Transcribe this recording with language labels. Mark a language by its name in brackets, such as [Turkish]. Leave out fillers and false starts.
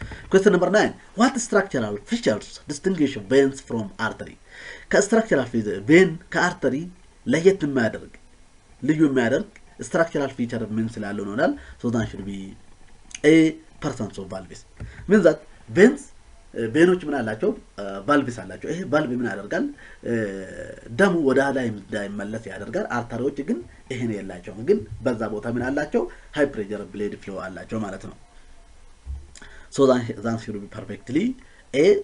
[English] question number 9 what structural features distinguish veins from artery? [Amharic] ከስትራክቸራል vein ከአርተሪ ለየት የሚያደርግ ልዩ የሚያደርግ structural feature ምን ስላለው ነው ይላል። [English] so that should be A. persons of valves. means that veins [Amharic] ቬኖች ምን አላቸው? ቫልቭስ አላቸው። ይሄ ቫልቭ ምን ያደርጋል? ደሙ ወደ ላይ እንዳይመለስ ያደርጋል። አርተሪዎች ግን ይሄን የላቸውም። ግን በዛ ቦታ ምን አላቸው? ሃይ ፕሬሸር ብሌድ ፍሎ አላቸው ማለት ነው። [English] so that should be perfectly A.